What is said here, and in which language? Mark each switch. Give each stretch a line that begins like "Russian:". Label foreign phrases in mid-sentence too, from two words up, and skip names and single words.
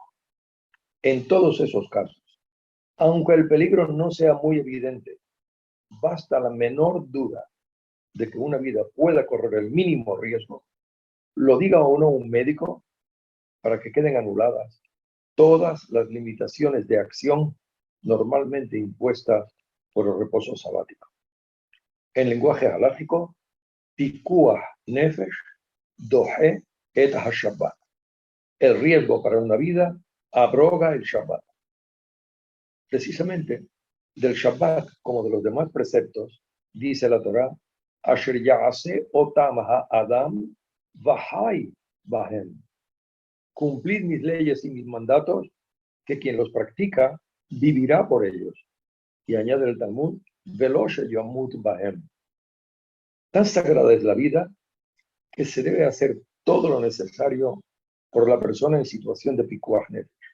Spanish: En todos esos casos, aunque el peligro no sea muy evidente, basta la menor duda de que una vida pueda correr el mínimo riesgo, lo diga o no un médico, para que queden anuladas todas las limitaciones de acción normalmente impuestas por el reposo sabático. En lenguaje halálgico,
Hebrew: פיקוח נפש דוחה את השבת.
Spanish: El riesgo para una vida abroga el Shabbat. Precisamente, del Shabbat como de los demás preceptos, dice la Torá,
Hebrew: אשר יעשה אתם האדם וחי בהם.
Spanish: Cumplid mis leyes y mis mandatos, que quien los practica vivirá por ellos. Y añade el Talmud,
Hebrew: ולא שימות בהם.
Spanish: Tan sagrada es la vida que se debe hacer todo lo necesario por la persona en situación de
Hebrew: פיקוח נפש.